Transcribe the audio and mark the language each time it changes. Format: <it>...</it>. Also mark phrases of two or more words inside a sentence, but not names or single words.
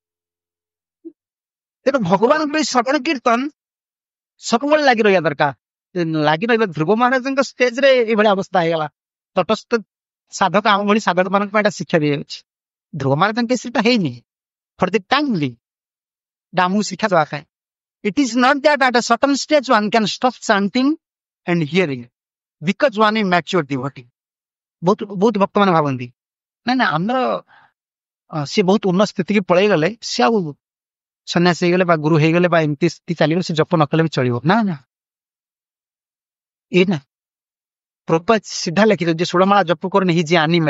<or>ତେଣୁ ଭଗବାନଙ୍କ ପାଇଁ ଶ୍ରବଣ କୀର୍ତ୍ତନ ସବୁବେଳେ ଲାଗି ରହିବା ଦରକାର। ଲାଗି ରହିବା ଧ୍ରୁବ ମହାରାଜଙ୍କ ଷ୍ଟେଜରେ ଏଇଭଳି ଅବସ୍ଥା ହେଇଗଲା। ତଟସ୍ଥ ସାଧକ ଆମ ଭଳି ସାଧକ ମାନଙ୍କ ପାଇଁ ଏଟା ଶିକ୍ଷା ଦିଆଯାଉଛି। ଧ୍ରୁବ ମହାରାଜଙ୍କ କେସରେ ହେଇନି,</or> <en>for the timely</en> <or>ଆମକୁ ଶିକ୍ଷା ଦେବା ପାଇଁ।</or> <en>It is not that at a certain stage one can stop chanting and hearing because one is mature devotee.</en> <or>ବହୁତ ଭକ୍ତ ମାନେ ଭାବନ୍ତି ନା ଆମର ସେ ବହୁତ ଉନ୍ନତ ସ୍ଥିତିକି ପଳେଇ ଗଲେ ସେ ଆଉ ସନ୍ନ୍ୟାସ ହେଇଗଲେ ବା ଗୁରୁ ହେଇଗଲେ ବା ଏମିତି ସ୍ଥିତି ଚାଲିବ, ସେ ଜପ ନ କଲେ ବି ଚଳିବ। ନା ଏଇ ନା ପ୍ରଭୁପାଦ ସିଧା ଲେଖିଛନ୍ତି ଯେ ଷୋଳମାଳା ଜପ କରୁନି ହି ଯେ ଆନିମାଲ।</or>